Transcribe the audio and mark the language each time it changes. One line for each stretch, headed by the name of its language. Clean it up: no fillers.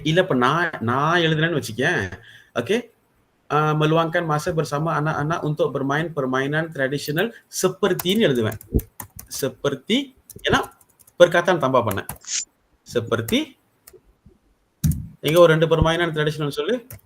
Tamil: இல்ல இப்ப நான் எழுதுனேன்னு வச்சுக்கேன்.
Malay: ஓகே, meluangkan masa bersama anak-anak untuk bermain permainan tradisional sepertiன்னு எழுதுவேன்.
Tamil: seperti ஏன்னா perkataan tambah பண்ணேன். seperti இங்க ஒரு 2 permainan tradisional சொல்லு.